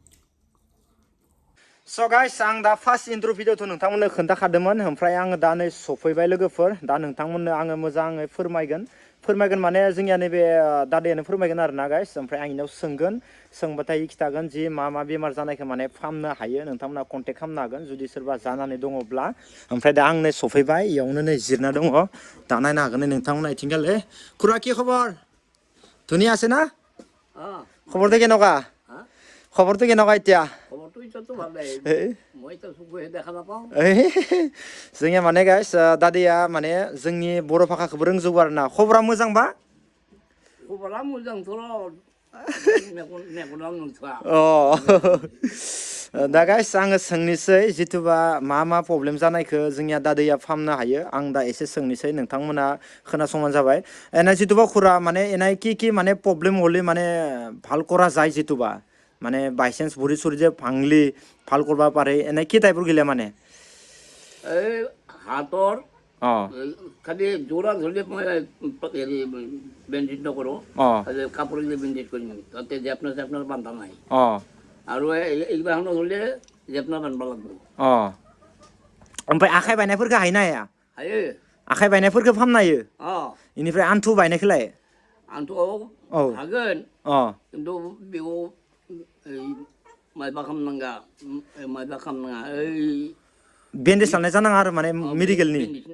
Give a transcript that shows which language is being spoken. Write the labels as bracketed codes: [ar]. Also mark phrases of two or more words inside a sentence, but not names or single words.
[en] so guys [brx] आं दा [en] first intro video' [brx] नोंथांमोननो खोन्थाखादोंमोन ओमफ्राय आङो दा नै सफैबाय लोगोफोर दा नोंथांमोननो आङो मोजाङै फोरमायगोन माने जोंनिया नैबे दादायानो फोरमायगोन आरोना गाइस ओमफ्राय आं इनाव सोंगोन सोंबाथाय खिथागोन जि मा बेमार जानायखौ माने फाहामनो हायो नोंथांमोना कन्टेक्ट खालामनो हागोन जुदि सोरबा जानानै दङब्ला ओमफ्राय दा आं नै सफैबाय इयावनो नै जिरना दङ दा नायनो हागोन नै नोंथांमोना इथिंगाले खुरा [as] কি খবৰ ধুনীয়া আছে না খবৰটো কেনেকুৱা খবৰটো কেনেকুৱা এতিয়া [brx] जोंनिया माने गाइस दादैया माने जोंनि बर' भाषाखौबो रोंजोबो आरोना खबरा मोजांबा खबरा मोजांथ' दा गाइस आङो सोंनोसै जिथुबा मा प्रब्लेम जानायखौ जोंनिया दादैया फाहामनो हायो आं दा एसे सोंनोसै नोंथांमोना खोनासंबानो जाबाय एना जिथुबा खुरा माने एनाय [as] কি মানে [brx] प्रब्लेम [as] হলে মানে ভাল কৰা যায় [brx] जिथुबा [as] মানে বাইচান্স ভৰি চৰি যে ভাঙলি ভাল কৰিব পাৰে এনে কি টাইপৰ গিলে মানে এই হাতৰ খালি জোৰা ধৰিলে মই হেৰি বেণ্ডেজ নকৰোঁ কাপোৰেৰে বেণ্ডেজ কৰিম তাতে জেপনাৰ বান্ধা নাই আৰু এইগিলাখনো ধৰিলে জেপনা বান্ধব লাগিব [brx] ओमफ्राय आखाइ बायनायफोरखौ हायो ना हाया हायो आखाइ बायनायफोरखौ फाहामनो हायो इनिफ्राय आन्थु बायनायखौलाय आन्थुआव हागोन खिन्थु बेयाव माबा खालामनाङा बेन्डेज लानाय जानाङा आरो माने मेडिकेलनि